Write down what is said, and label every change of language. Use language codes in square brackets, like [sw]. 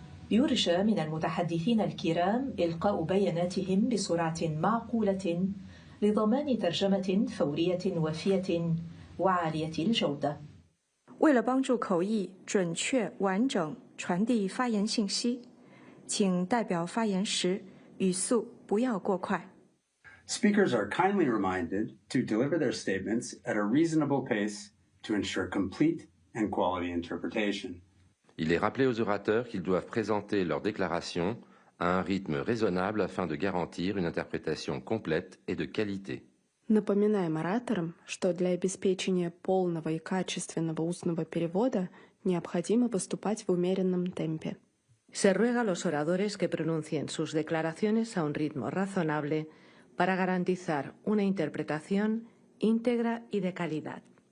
[ar] يرجى من المتحدثين الكرام إلقاء بياناتهم بسرعة معقولة لضمان ترجمة فورية وافية وعالية الجودة. [zh] 为了帮助口译准确完整传递发言信息，请代表发言时语速不要过快。 [en] Speakers are kindly reminded to deliver their statements at a reasonable pace to ensure complete and quality interpretation. [fr] Il est rappelé aux orateurs qu'ils doivent présenter leur déclaration à un rythme raisonnable afin de garantir une interprétation complète et de qualité. [ru] Напоминаем ораторам, что для обеспечения полного и качественного устного перевода необходимо поступать в умеренном темпе. [es] Se ruega a los oradores que pronuncien sus declaraciones a un ritmo razonable para garantizar una interpretación íntegra y de calidad.